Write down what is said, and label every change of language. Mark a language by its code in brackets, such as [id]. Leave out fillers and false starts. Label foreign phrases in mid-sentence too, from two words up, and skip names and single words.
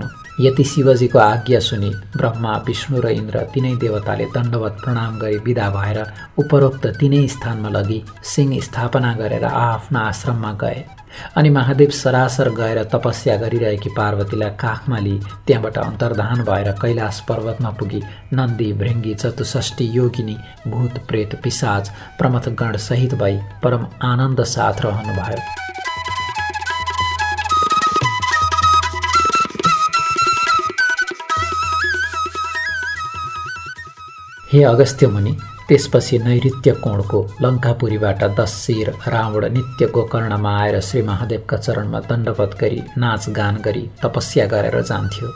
[ne] यति शिवजीको आज्ञा सुनि ब्रह्मा, विष्णु र इन्द्र तीनै देवताले दण्डवत प्रणाम गरी विदा भएर उपरोक्त तीनै स्थानमा लगी सिंह स्थापना गरेर आफ्ना आश्रममा गए। अनि महादेव सरासर गएर तपस्या गरिरहेकी पार्वतीलाई काखमा लिई त्यहाँबाट अन्तर्धान भएर कैलाश पर्वतमा पुगी नन्दी, भृङ्गी, चतुष्षष्ठी योगिनी, भूत, प्रेत, पिशाच, प्रमथगण सहित भई परम आनन्द साथ रहनुभयो। हे अगस्त्य मुनि, त्यसपछि नैऋत्य कोणको लङ्कापुरीबाट 10 शिर रावण नित्य गोकर्णमा आएर श्री महादेवका चरणमा दण्डवत गरी नाचगान गरी तपस्या गरेर जान्थ्यो।